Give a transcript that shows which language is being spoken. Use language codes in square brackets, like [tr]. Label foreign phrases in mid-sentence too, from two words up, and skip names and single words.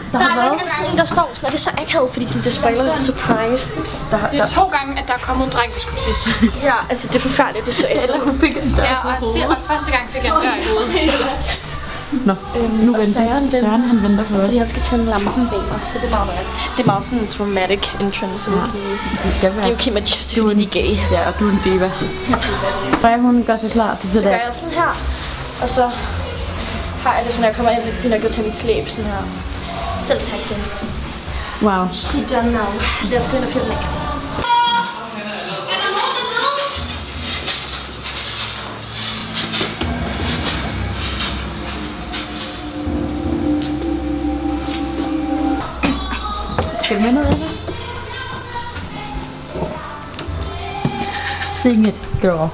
[da] Der er altid en, der står sådan, og det er så akavet, fordi sådan, det spoiler surprise. Det er 2 gange, at der er kommet en dreng til skulptis. Ja, altså det er forfærdeligt, det er så Eller hun fik en dør Ja, og første gang fik jeg en dør i hovedet. Nå, nu venter Søren, han venter på os. Fordi han skal tænde lampen bag mig, så det er meget det er meget sådan en [en] dramatic entrance. [da] Ja, det skal være. Det er jo Kim og Jeff, fordi de er gay. Ja, og du er en diva. Freja, hun gør sig klar, så gør jeg sådan her, og så har jeg det sådan, når jeg kommer ind, så begynder jeg at tage mit slæb sådan her. Selv tak, Jens. Wow. [en] She done now. [da] Lad os gå ind og filme, guys. Skal du med noget af det? [en] Sing it, girl.